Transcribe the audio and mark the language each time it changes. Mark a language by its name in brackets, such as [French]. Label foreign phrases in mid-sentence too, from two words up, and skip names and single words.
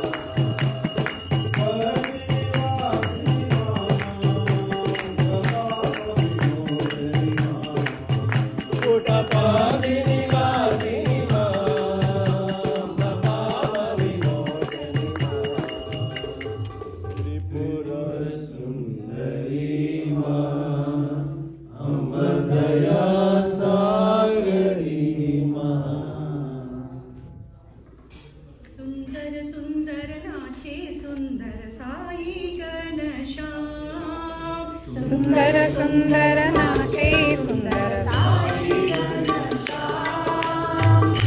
[Telugu] పుటపాదిని వాసిని మా పాప విమోచని మా త్రిపుర సుందరి మా అంబ దయా సాగరి మా [Hindi] सुंदर सुंदर नाचे सुंदर साई घनश्याम सुंदर सुंदर नाचे सुंदर साई घनश्याम